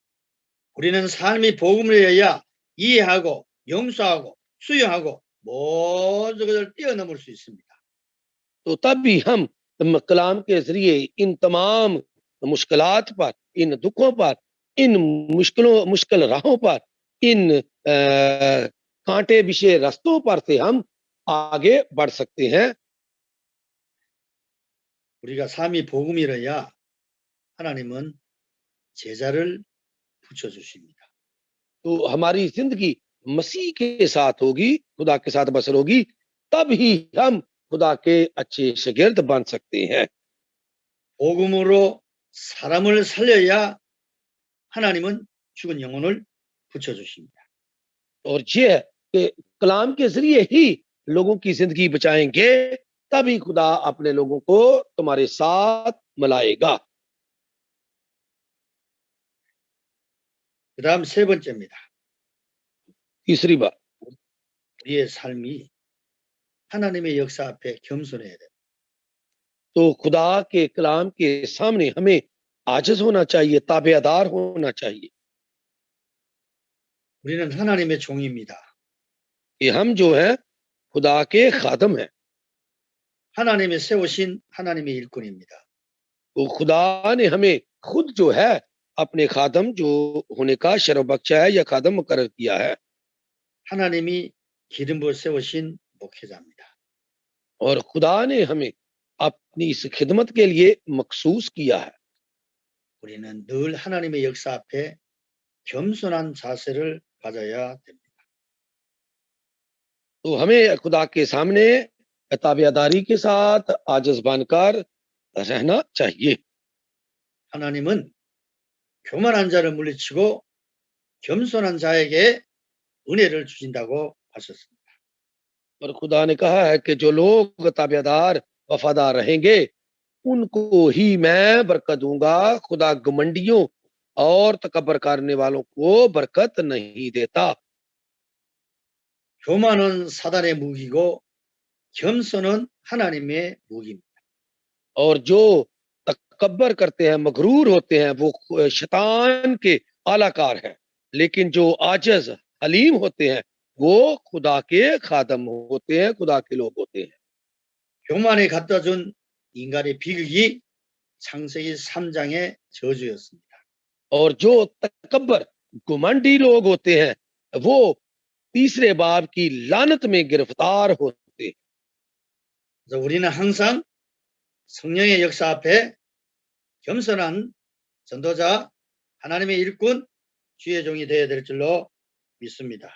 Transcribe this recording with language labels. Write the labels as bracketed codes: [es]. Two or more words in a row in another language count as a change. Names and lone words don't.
[ko] 우리는 삶이 복음을 해야 이해하고 용서하고 수용하고 모든 것을 뛰어넘을 수 있습니다. [ur] تو تبھی ہم کلام کے ذریعے ان تمام مشکلات پر، ان دکھوں پر، ان مشکل راہوں پر، ان کانٹے بچھے راستوں پر سے ہم آگے بڑھ سکتے ہیں. [ko] 우리가 삶이 복음이라야 하나님은 제자를 붙여주십니다. [ur] تو ہماری زندگی مسیح کے ساتھ ہوگی، خدا کے ساتھ بسر ہوگی، تب ہی ہم خدا کے اچھے شاگرد بن سکتے ہیں. [ko] 복음으로 사람을 살려야 하나님은 죽은 영혼을 붙여주십니다. [ur] اور یہ ہے کہ کلام کے ذریعے ہی لوگوں کی زندگی بچائیں گے، تبھی خدا اپنے لوگوں کو تمہارے ساتھ ملائے گا. [ko] 그다음 세 번째입니다. [ur] تیسری بات, [ko] 우리의 삶이 하나님의 역사 앞에 겸손해야 됩니다. [ur] تو خدا کے کلام کے سامنے ہمیں عاجز ہونا چاہیے، تابعدار ہونا چاہیے, ताबेदार होना चाहिए [ko] 우리는 하나님의 종입니다. [ur] کہ ہم جو ہے خدا کے خادم ہیں. [ko] 하나님이 세우신 하나님의 일꾼입니다. [ur] تو خدا نے ہمیں خود جو ہے اپنے خادم جو ہونے کا شرف بخشا ہے یا خادم مقرر کیا ہے. [ko] 하나님이 기름 부어 세우신 목회자입니다. [ur] اور خدا نے ہمیں اپنی اس خدمت کے لیے مخصوص کیا ہے. [ko] 우리는 늘 하나님의 역사 앞에 겸손한 자세를 가져야 됩니다. [ur] تو ہمیں خدا کے سامنے تابعداری کے ساتھ عاجز بن کر رہنا چاہیے. [ko] 하나님은 교만한 자를 물리치고 겸손한 자에게 은혜를 주신다고 하셨습니다. [ur] اور خدا نے کہا ہے کہ جو لوگ تابعدار وفادار رہیں گے ان کو ہی میں برکت دوں گا. خدا گھمنڈیوں اور تکبر کرنے والوں کو برکت نہیں دیتا. [ko] 교만은 사단의 무기고 겸손은 하나님의 무기입니다. [ur] اور جو تکبر کرتے ہیں، مغرور ہوتے ہیں، وہ شیطان کے آلہ کار ہے، لیکن جو عاجز حلیم ہوتے ہیں وہ خدا کے خادم ہوتے ہیں، خدا کے لوگ ہوتے ہیں. [ko] 교만이 갖다 준 인간의 비극이 창세기 3장의 저주였습니다. [ur] اور جو تکبر گھمنڈی لوگ ہوتے ہیں وہ تیسرے باب کی لعنت میں گرفتار ہوتے ہیں. [ko] 그래서 우리는 항상 성령의 역사 앞에 겸손한 전도자, 하나님의 일꾼, 주의 종이 되어야 될 줄로 믿습니다.